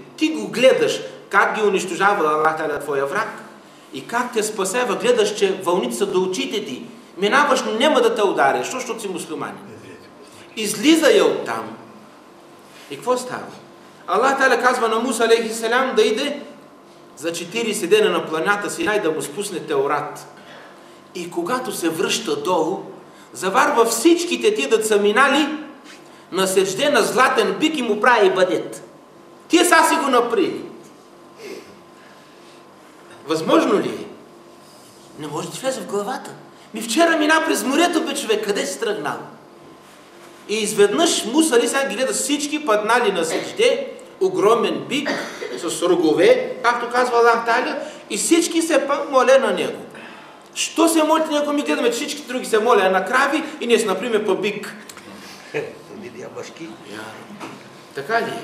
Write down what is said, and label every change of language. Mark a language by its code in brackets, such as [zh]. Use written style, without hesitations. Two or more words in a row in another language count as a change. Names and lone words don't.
[bg] Ти го гледаш как ги унищожава [ar] الله تعالى [bg] твоя враг и как те спасява. Гледаш, че вълните са до очите ти. Минаваш, но няма да те удариш, защото си мусулманин. Излиза я оттам. И какво става? [ar] الله تعالى [bg] казва на Муса [ar] عليه السلام [bg] да иде за 40 дена на планината Синай да му спусне Теорат. И когато се връща долу, заварва всичките ти да са минали на седжде на златен бик и му прави ибадет. Тие са си го направили. Възможно ли е? Не може да ти влезе в главата. Вчера мина през морето, бе, човек, къде си тръгнал? И изведнъж Муса [ar] عليه السلام [bg] гледа всички паднали на седжде, огромен бик с рогове, както казва [ar] الله تعالى, [bg] и всички се моля на него. Що се молите на него? Ми гледаме, че всички други се моля на крави и ние се например по бик. Така ли?